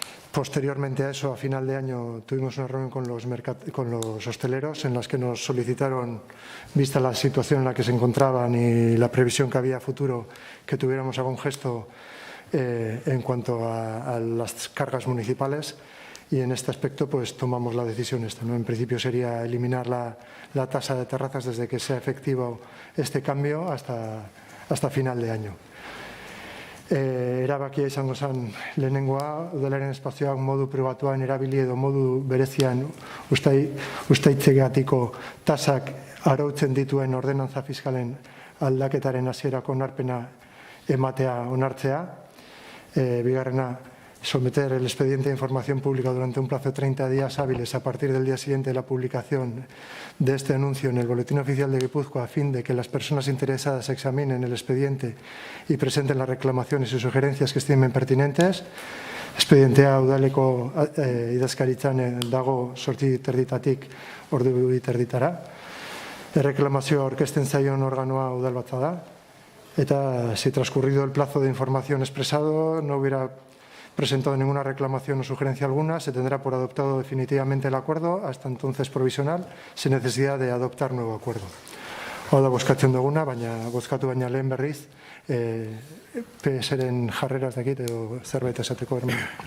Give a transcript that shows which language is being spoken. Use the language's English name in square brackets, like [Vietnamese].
[Spanish] Posteriormente a eso, a final de año, tuvimos una reunión con los hosteleros en las que nos solicitaron, vista la situación en la que se encontraban y la previsión que había a futuro, que tuviéramos algún gesto en cuanto a las cargas municipales, y en este aspecto pues tomamos la decisión esta, ¿no? En principio sería eliminar la tasa de terrazas desde que sea efectivo este cambio hasta final de año. [Basque] Erabakia izango zen lehenengoa, udalaren espazioak modu pribatuan erabili edo modu berezian ustaitzegatiko tasak arautzen dituen ordenantza fiskalen aldaketaren hasierako onarpena ematea onartzea. [Spanish] Bigarrena, someter el expediente de información pública durante un plazo de 30 días hábiles a partir del día siguiente de la publicación de este anuncio en el Boletín Oficial de Guipúzcoa, a fin de que las personas interesadas examinen el expediente y presenten las reclamaciones y sugerencias que estimen pertinentes. [Basque] Expedientea udaleko idazkaritzan dago 8:30 ordu 8:30. Erreklamazioa aurkezten zaion organoa udalbatza da. [Spanish] Eta si transcurrido el plazo de información expresado no hubiera presentado ninguna reclamación o sugerencia alguna, se tendrá por adoptado definitivamente el acuerdo, hasta entonces provisional, sin necesidad de adoptar nuevo acuerdo. [Basque] Hau da bozkatzen duguna, bozkatu baina lehen berriz, PSren jarreras [Spanish] de aquí, [Basque] edo zerbait esateko, hermano.